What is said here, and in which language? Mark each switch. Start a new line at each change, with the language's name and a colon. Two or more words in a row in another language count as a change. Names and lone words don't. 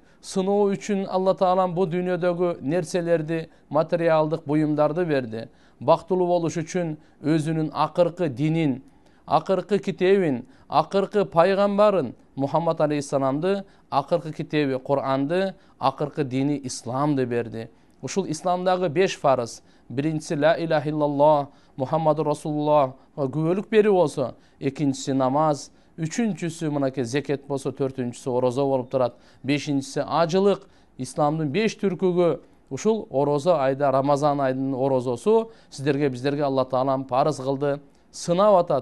Kyrgyz: Сыноо үчүн Алла Таалам бу дүйнөдөгү нерселерди, материалдык буюмдарды берди. Бактылуу болуш үчүн өзүнүн акыркы динин, акыркы китебин, акыркы пайгамбарын Мухаммад алейхиссаламды, акыркы китеби Кур'анды, акыркы дини исламды берди. Ушул исламдагы 5 фарыз. Биринчиси
Arabic: لا إله إلا الله محمد رسول الله
Kyrgyz: күбөлүк берүү болсо, экинчиси намаз, үчүнчүсү мынакей зекет болсо, төртүнчүсү орозо болуп турат, бешинчиси ажылык, исламдын 5 түркүгү. Ушул орозо айда, Рамазан айдын орозосу сиздерге, биздерге Алла Таалам парыз кылды. Сынап атат.